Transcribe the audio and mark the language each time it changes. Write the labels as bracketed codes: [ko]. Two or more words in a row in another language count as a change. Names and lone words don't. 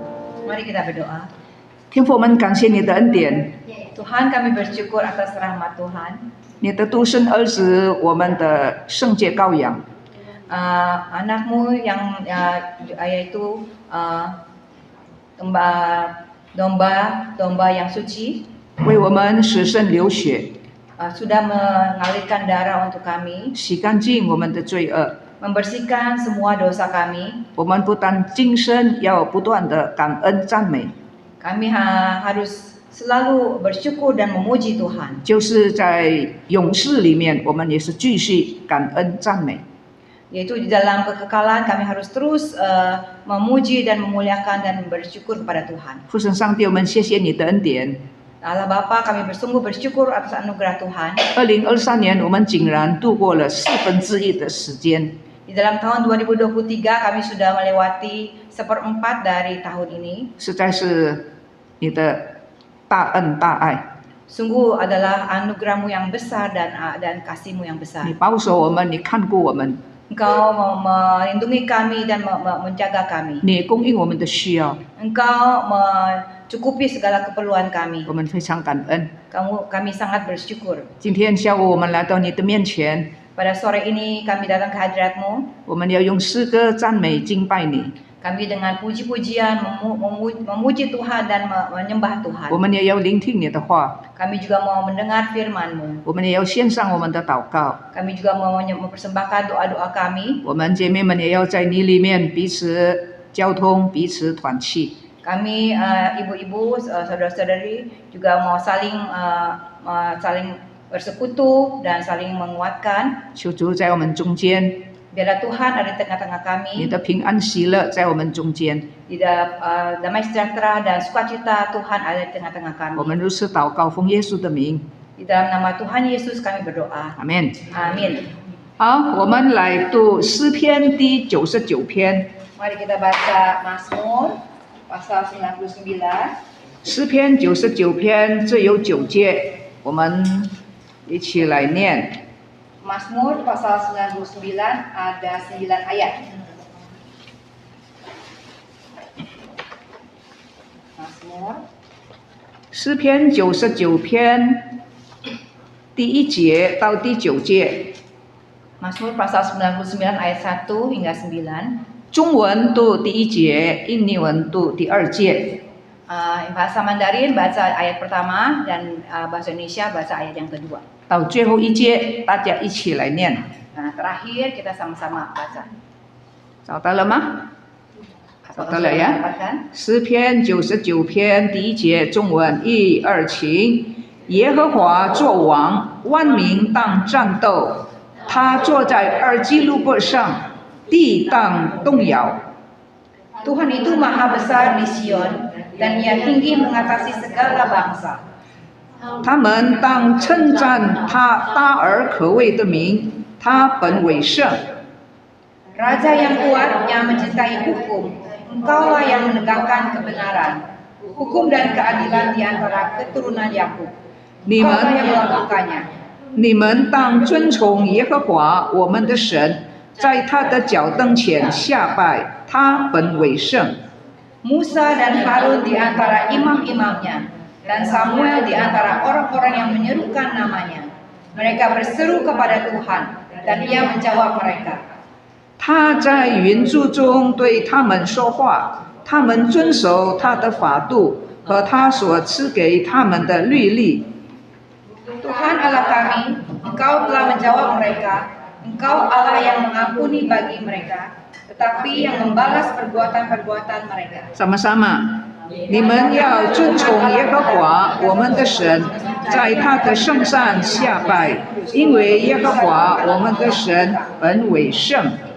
[id] Mari kita berdoa. [zh] 天父，我们感谢你的恩典。 [id] Tuhan, kami bersyukur atas rahmat Tuhan. [zh] 你的独生儿子，我们的圣洁羔羊。 [id] Anakmu yang yaitu domba yang suci. [zh] 为我们舍身流血。 [id] Sudah mengalirkan darah untuk kami. [zh] 洗干净我们的罪恶。 [id] Membersihkan semua dosa kami. [zh] 我们不但今生要不断的感恩赞美， [id] Kami harus selalu bersyukur dan memuji Tuhan. [zh] 就是在永世里面，我们也是继续感恩赞美。 [id] Yaitu di dalam kekekalan kami harus terus memuji dan memuliakan dan bersyukur kepada Tuhan. [zh] 父神上帝，我们谢谢你的恩典。 [id] Allah Bapa, kami bersungguh bersyukur atas anugerah Tuhan. [zh] 2023 年，我们竟然度过了1/4的时间。 [id] Di dalam tahun 2023 kami sudah melewati 1/4 dari tahun ini. [zh] 实在是你的大恩大爱。 [id] Sungguh adalah anugerahmu yang besar dan kasihmu yang besar. [zh] 你保守我们，你看顾我们， [id] Engkau melindungi kami dan menjaga kami. [zh] 你供应我们的需要， [id] Engkau mencukupi segala keperluan kami. [zh] 我们非常感恩。 [id] Kami sangat bersyukur. [zh] 今天下午我们来到你的面前， [id] Pada sore ini kami datang ke hadirat-Mu. [zh] 我们要用诗歌赞美敬拜你。 [id] Kami dengan puji-pujian memuji Tuhan dan menyembah Tuhan. [zh] 我们也要聆听你的话， [id] Kami juga mau mendengar firman-Mu. [zh] 我们也要献上我们的祷告。 [id] Kami juga mau mempersembahkan doa-doa kami. [zh] 我们姐妹们也要在你里面彼此交通，彼此团契。 [id] Kami ibu-ibu, saudara-saudari juga mau saling bersekutu dan saling menguatkan. [zh] 求主在我们中间， [id] Biarlah Tuhan ada di tengah-tengah [zh] 你 [id] kami. [zh] 的平安喜乐在我们中间。 [id] Damai sejahtera dan sukacita Tuhan ada di tengah-tengah [zh] 我 [id] kami. [zh] 们如此祷告，奉耶稣的名， [id] Di dalam nama Tuhan Yesus kami berdoa. [zh] 阿门。 [id] Amin. [zh] 好，我们来读诗篇第99篇。 [id] Mari kita baca Mazmur pasal 99. [zh] 诗篇99篇，这有9节，我们一起来念。 [id] Mazmur pasal 99 ada 9 ayat. Mazmur [zh] 诗篇99篇第1节到第9节， [id] Mazmur pasal 99 ayat 1 hingga 9. [zh] 中文读第1节，印尼文读第2节。 [id] Bahasa Mandarin baca ayat pertama dan bahasa Indonesia baca ayat yang kedua. [zh] 到最后1节，大家一起来念。 [id] Nah, terakhir kita sama-sama baca. [zh] 找到了吗？ 找到了呀。 [id] Dapatkan? [zh] 诗篇99篇第1节，中文1、2，请。耶和华作王，万民当战斗。他坐在二基路伯上，地当动摇。 [id] Tuhan itu maha besar di Sion dan Ia tinggi mengatasi segala bangsa. [zh] 他们当称赞他大而可畏的名，他本为圣。 [id] Raja yang kuat yang mencintai hukum, Engkaulah yang menegakkan kebenaran, hukum dan keadilan di antara keturunan Yakub. [zh] 你 [id] Engkaulah yang [zh] 们 [id] melakukannya. [zh] 你们当尊崇耶和华我们的神，在他的脚凳前下拜，他本为圣。 [id] Musa dan Harun di antara imam-imamnya, dan Samuel di antara orang-orang yang menyerukan namanya. Mereka berseru kepada Tuhan, dan Ia menjawab mereka. [zh] 他在云柱中对他们说话，他们遵守他的法度和他所赐给他们的律例。 [id] Tuhan Allah kami, Engkau telah menjawab mereka. Engkau Allah yang mengampuni bagi mereka, tetapi yang membalas perbuatan-perbuatan mereka. sama-sama， [zh] 你们要尊崇耶和华我们的神，在他的圣上下拜，因为耶和华我们的神本为圣。